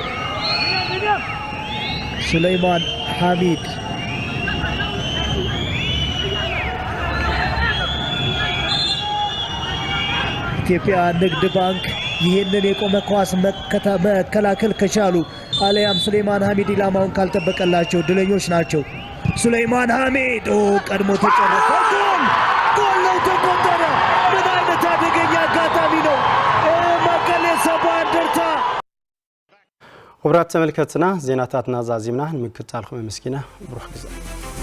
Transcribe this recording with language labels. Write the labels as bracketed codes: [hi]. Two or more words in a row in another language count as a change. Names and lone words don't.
[am] ሱሌማን ሐሚድ ኢትዮጵያ ንግድ ባንክ ይህንን የቆመ ኳስ መከላከል ከቻሉ አለያም ሱሌማን ሐሚድ ኢላማውን ካልጠበቀላቸው ድለኞች ናቸው ሱሌማን ሐሚድ ቀድሞ ተጨረሰ ጎል ነው ተቆጠረ ምን አይነት አደገኛ አጋጣሚ ነው መቀለ ሰብዓ እንደርታ [ti] ወብራት ተመልከትና ዜናታትና ዛዚምና ንምክታልኩም መስኪና ብሩህ ግዜ